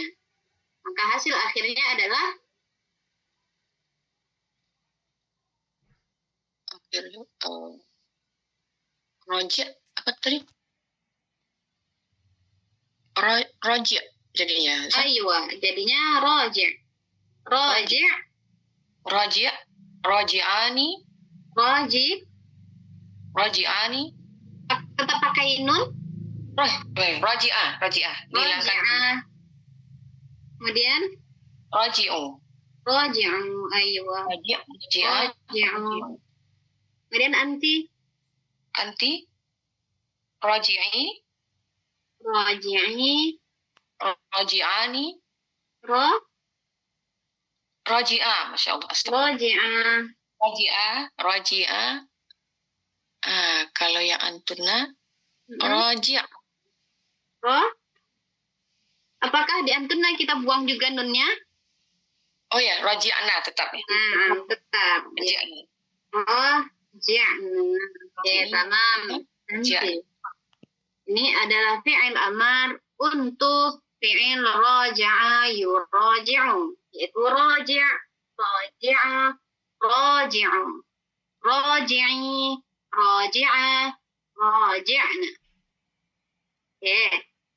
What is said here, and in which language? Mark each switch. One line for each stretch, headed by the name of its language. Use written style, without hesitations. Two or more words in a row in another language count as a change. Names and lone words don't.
Indonesian: Maka hasil akhirnya adalah Roja, apa tadi? Roja jadinya. aywa, jadinya roji'. Roji'.
Arabic: رجع، راجعان. راجعان.
Indonesian: Tetap pakai nun. Roji'ah. Roji'ah. Kemudian Roji'u.
Arabic: راجعو، أيوه.
Indonesian: Roji'ah. Roji'u. Kemudian anti. Roji'i. Roji'i.
Arabic: راجعان. راجعة. ما شاء الله.
Indonesian: Roji'ah. Roji'ah. Kalau yang antunna, roji'. Apakah di antunna kita buang juga nunnya? Oh ya, roji'ana tetap ya. Tetap. Roji'ana. Roji'na. Oke, tamam. Nanti. Ini adalah
Arabic: فعل أمر
Indonesian: untuk
Arabic: فعل راجع يراجع.
Indonesian: Yaitu
Arabic: راجع، راجعا، راجعوا، راجعي، راجعا، راجعن.
Indonesian: Oke.